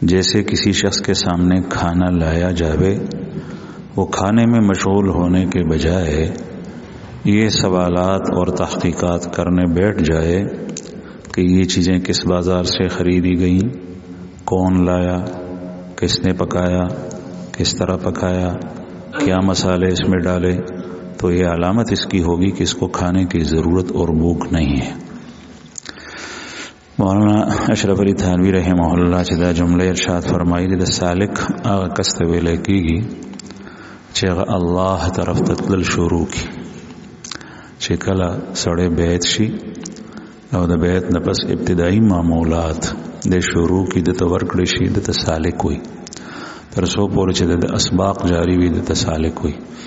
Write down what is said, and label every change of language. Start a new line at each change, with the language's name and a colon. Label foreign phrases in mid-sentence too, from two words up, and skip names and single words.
Urdu: جیسے کسی شخص کے سامنے کھانا لایا جاوے، وہ کھانے میں مشغول ہونے کے بجائے یہ سوالات اور تحقیقات کرنے بیٹھ جائے کہ یہ چیزیں کس بازار سے خریدی گئیں، کون لایا، کس نے پکایا، کس طرح پکایا، کیا مسالے اس میں ڈالے، تو یہ علامت اس کی ہوگی کہ اس کو کھانے کی ضرورت اور بھوک نہیں ہے۔
Pashto: مولانا اشرف علی تھانوی
Arabic: رحمہ اللہ
Pashto: چې دا جمله ارشاد فرمایي د سالک هغه کس ته ویل کېږي چې هغه الله طرف ته تلل شروع کړي، چې کله سړی بیعت شي او د بیعت نه پس ابتدایي معمولات د شروع کې د ته ورکړی شي د ته سالک وي، تر څو پورې چې د اسباق جاری وي د ته سالک وي۔